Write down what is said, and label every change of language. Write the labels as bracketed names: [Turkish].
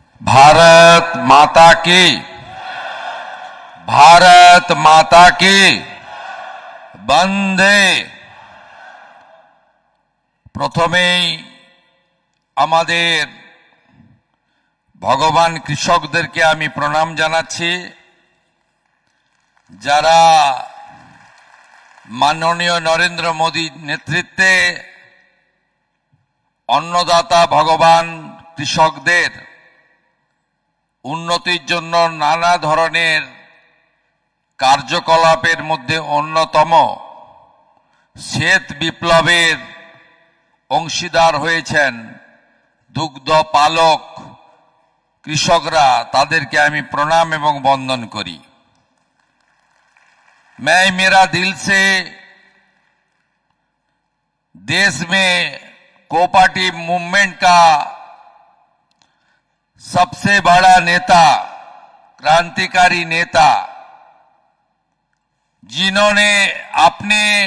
[Hindi] भारत माता की, भारत माता की বন্দে। [Bangla] প্রথমেই আমাদের ভগবান কৃষকদেরকে আমি প্রণাম জানাচ্ছি, যারা মাননীয় নরেন্দ্র মোদীর নেতৃত্বে অন্নদাতা ভগবান কৃষকদের উন্নতির জন্য নানা ধরনের কার্যকলাপের মধ্যে অন্যতম শ্বেত বিপ্লবের অংশীদার হয়েছেন দুগ্ধ পালক কৃষকরা, তাদেরকে আমি প্রণাম এবং বন্দন করি। [Hindi] मैं मेरा दिल से देश में कोऑपरेटिव मूवमेंट का सबसे बड़ा नेता, क्रांतिकारी नेता, जिन्होंने अपने